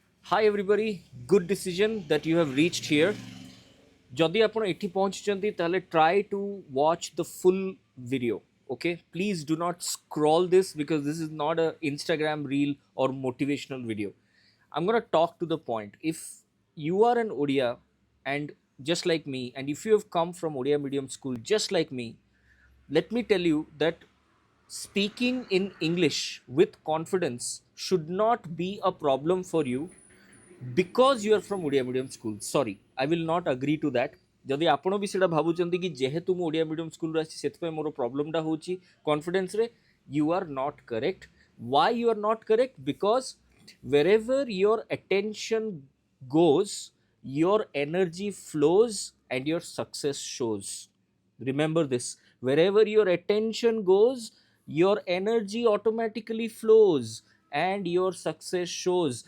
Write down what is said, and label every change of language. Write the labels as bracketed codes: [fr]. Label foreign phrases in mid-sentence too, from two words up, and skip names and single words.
[en] Hi everybody, good decision that you have reached here. [or] Jodi ଆପଣ ଏଠି ପହଞ୍ଚିଛନ୍ତି ତାହେଲେ [en] try to watch the full video. Okay, please do not scroll this because this is not a Instagram reel or motivational video. I'm going to talk to the point. If you are an Odia and just like me, and if you have come from Odia medium school just like me, let me tell you that speaking in English with confidence should not be a problem for you because you are from Odia medium school. Sorry, I will not agree to that. [or] ଯଦି ଆପଣ ବି ସେଇଟା ଭାବୁଛନ୍ତି କି ଯେହେତୁ ମୁଁ ଓଡ଼ିଆ [en] medium schoolru [or] ଆସିଛି ସେଥିପାଇଁ ମୋର ପ୍ରୋବ୍ଲେମଟା ହେଉଛି କନଫିଡେନ୍ସରେ, [en] you are not correct. Why you are not correct? Because wherever your attention goes, your energy flows and your success shows. Remember this. Wherever your attention goes, your energy automatically flows and your success shows.